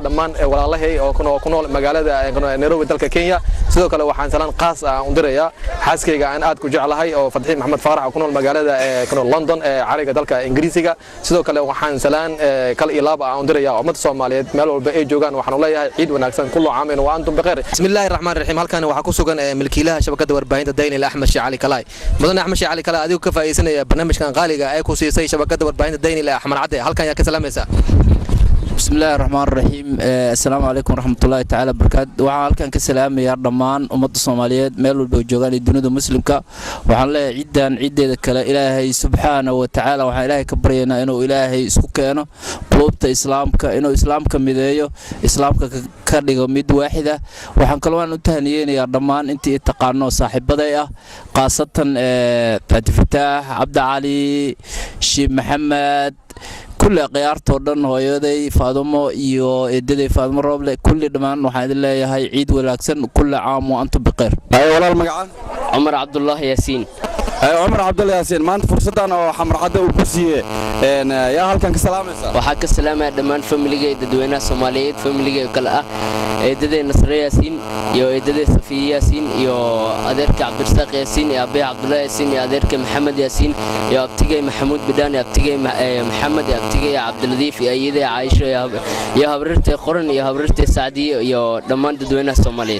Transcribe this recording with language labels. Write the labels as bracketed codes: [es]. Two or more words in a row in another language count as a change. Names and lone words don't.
[so] dhammaan walaalahay oo ku nool magaalada Nairobi dalka Kenya sidoo kale waxaan salaan qaas ah u dirayaa xaaskayga aan aad ku jeclahay oo Fadxi Maxamed Faarax oo ku nool magaalada London ee cariga dalka Ingiriisiga sidoo kale waxaan salaan kala ilaab ah u dirayaa ummadda Soomaaliyeed meel walba ay joogaan waxaan u leeyahay ciid wanaagsan [ar] كل عام وأنتم بخير بسم الله الرحمن الرحيم [so] halkan waxa ku sugan milkiilaha shabakada warbaahinta Daynile Axmed Shacali Kalay mudane Axmed Shacali Kalay adigu ka faa'iideysanaya barnaamijkan qaaliga ay ku siisay shabakada warbaahinta Daynile Axmed Cabde halkan ayaa ka salaamaysaa [ar] بسم الله الرحمن الرحيم السلام عليكم ورحمة الله تعالى وبركاته [so] waxaan halkan ka salaamayaa dhammaan ummadda Soomaaliyeed meel walba joogaan ee dunida muslimka waxaan leeyahay ciideeda kale Ilaahay [ar] سبحانه وتعالى [so] waxaan Ilaahay ka baryaynaa inuu Ilaahay isku keeno qulubta islaamka inuu islaamka mideeyo islaamka ka dhigo mid waaxida waxaan kaloo aan u tahniyeenayaa dhammaan intii taqaano saaxiibaday ah qaasatan Fati Fatah Abdi Ali Sheikh Maxamed كل قيارته ودن هويدي فاطمة iyo eedaday Faadimo Rooble kulli dhamaan waxaan idin leeyahay ciid wanaagsan [ar] كل عام وأنتم بخير [so] ay walaal magacan Umar Abdullah Yaasiin ay Umar Abdullah Yaasiin maanta fursadan oo xamar cadda uu ku siiyay yaa halkan ka salaamaysa waxa ka salaamay dhamaan familiga dadweynaha Soomaaliyeed familiga kala ah eedaday Nasr Yaasiin iyo eedaday Safiya Yaasiin iyo adeerka Cabdirasaaq Yaasiin iyo Abi Abdullah Yaasiin iyo adeerka Maxamed Yaasiin iyo abtigay Maxamuud Bidaan iyo abtigay Maxamed abtigay Cabdiladiif iyo ayday Aisha iyo habrirtay Qoran iyo habrirtay Saadiyo iyo dhamaan dadweynaha Soomaaliyeed